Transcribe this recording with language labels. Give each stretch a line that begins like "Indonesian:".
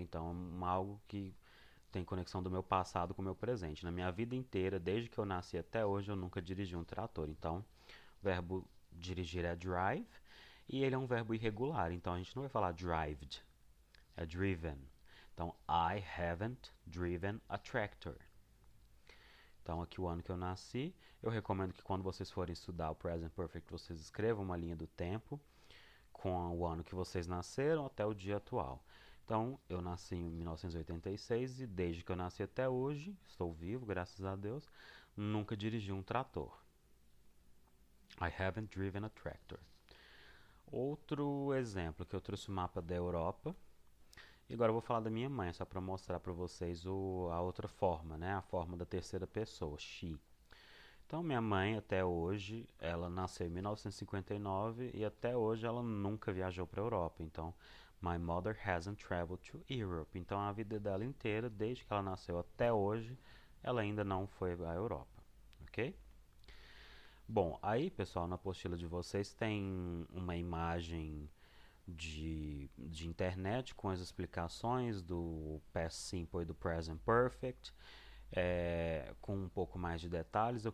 Portuguese: Então, algo que tem conexão do meu passado com o meu presente. Na minha vida inteira, desde que eu nasci até hoje, eu nunca dirigi um trator. Então, o verbo dirigir é drive e ele é um verbo irregular. Então, a gente não vai falar drived, é driven. Então,
English: I haven't driven a tractor.
Portuguese: Então, aqui o ano que eu nasci. Eu recomendo que quando vocês forem estudar o Present Perfect, vocês escrevam uma linha do tempo com o ano que vocês nasceram até o dia atual. Então, eu nasci em 1986 e desde que eu nasci até hoje, estou vivo, graças a Deus, nunca dirigi um trator.
English: I haven't driven a tractor.
Portuguese: Outro exemplo, que eu trouxe o mapa da Europa. E agora eu vou falar da minha mãe, só para mostrar para vocês a outra forma, né? A forma da terceira pessoa, she. Então, minha mãe, até hoje, ela nasceu em 1959 e até hoje ela nunca viajou para a Europa. Então,
English: my mother hasn't traveled to Europe.
Portuguese: Então, a vida dela inteira, desde que ela nasceu até hoje, ela ainda não foi à Europa, ok? Bom, aí, pessoal, na apostila de vocês tem uma imagem de internet com as explicações do Past Simple e do Present Perfect, com um pouco mais de detalhes.